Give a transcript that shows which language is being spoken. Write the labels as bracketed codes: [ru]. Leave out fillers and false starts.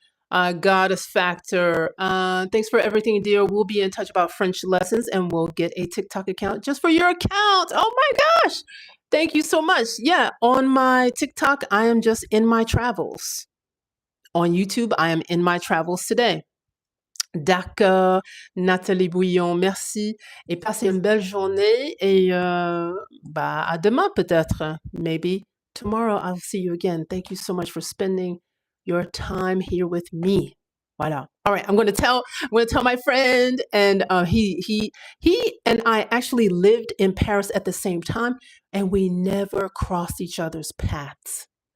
[en] Goddess Factor, thanks for everything, dear. We'll be in touch about French lessons, and we'll get a TikTok account just for your account. Oh my gosh. Thank you so much. Yeah, on my TikTok, I am just in my travels. On YouTube, I am in my travels today. [fr] D'accord, Nathalie Bouillon, merci et passez une belle journée et à demain peut-être. [en] Maybe tomorrow I'll see you again. Thank you so much for spending your time here with me. Voilà. All right, I'm going to tell my friend, and he and I actually lived in Paris at the same time, and we never crossed each other's paths.